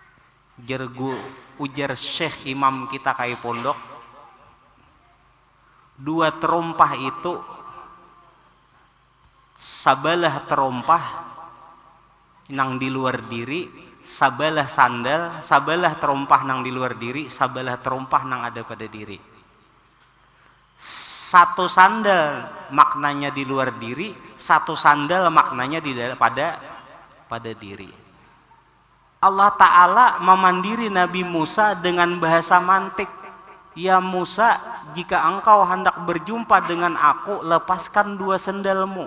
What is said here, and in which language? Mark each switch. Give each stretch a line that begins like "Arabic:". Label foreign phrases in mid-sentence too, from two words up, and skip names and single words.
Banjar: Ujar Syekh Imam kita kai pondok, Dua terompah itu sabalah terompah nang di luar diri, sabalah sandal, sabalah terompah nang di luar diri, sabalah terompah nang ada pada diri.
Indonesian: Satu sandal maknanya di luar diri, satu sandal maknanya pada diri. Allah Ta'ala memandiri Nabi Musa dengan bahasa mantik. Ya Musa, jika engkau hendak berjumpa dengan aku, lepaskan dua sendalmu.